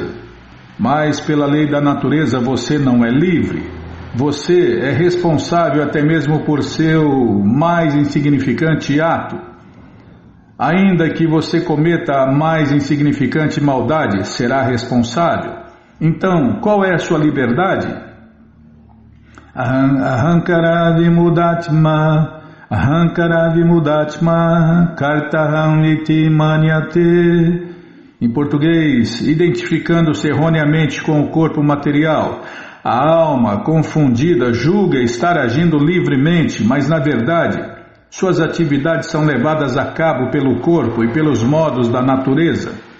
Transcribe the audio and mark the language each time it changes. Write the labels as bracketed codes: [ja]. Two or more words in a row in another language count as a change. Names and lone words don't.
[pt] Mas pela lei da natureza você não é livre. Você é responsável até mesmo por seu mais insignificante ato. Ainda que você cometa a mais insignificante maldade, será responsável. Então, qual é a sua liberdade? [sa] अहङ्कार विमूढात्मा, अहङ्कार विमूढात्मा, कर्ताहम् इति मन्यते. [pt] Em português, identificando-se erroneamente com o corpo material, a alma confundida julga estar agindo livremente, mas na verdade, suas atividades são levadas a cabo pelo corpo e pelos modos da natureza.